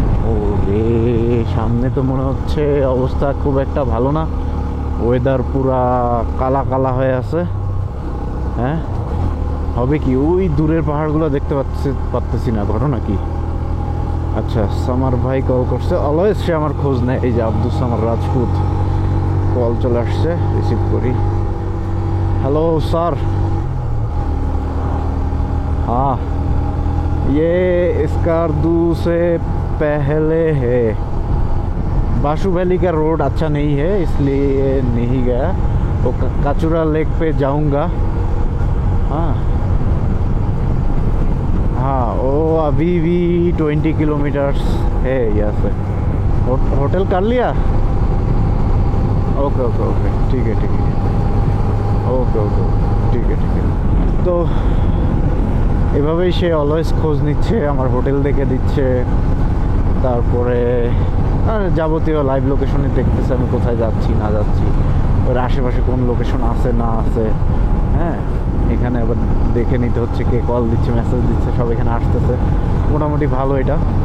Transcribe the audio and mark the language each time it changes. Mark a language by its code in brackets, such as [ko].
[bn] ও রে, সামনে তো মনে হচ্ছে অবস্থা খুব একটা ভালো না, ওয়েদার পুরা কালা কালা হয়ে আছে। হ্যাঁ, হবে কি? ওই দূরের পাহাড়গুলো দেখতে পারতেছি না, ঘটনা কি? আচ্ছা, সামার ভাই কল করছে, অলওয়েজ সে আমার খোঁজ নেয়। এই যে আব্দুল সামার রাজপুত, কল চলে আসছে, রিসিভ করি। [hi] हेलो सर, हाँ ये स्कार्दू से पहले है। बाशु वैली का रोड अच्छा नहीं है, इसलिए नहीं गया। वो काचुरा लेक पे जाऊंगा। हाँ हाँ, वो अभी भी 20 किलोमीटर्स है यहाँ से। होटल कर लिया? ओके ओके ओके, ठीक है ठीक है, [bn] ওকে ওকে, ঠিক আছে ঠিক আছে। তো এভাবেই সে অলওয়েজ খোঁজ নিচ্ছে, আমার হোটেল দেখে দিচ্ছে, তারপরে যাবতীয় লাইভ লোকেশনে দেখতেছে আমি কোথায় যাচ্ছি না যাচ্ছি, ওর আশেপাশে কোন লোকেশন আছে না আছে। হ্যাঁ, এখানে আবার দেখে নিতে হচ্ছে কে কল দিচ্ছে, মেসেজ দিচ্ছে, সব এখানে আসতেছে। মোটামুটি ভালো এটা।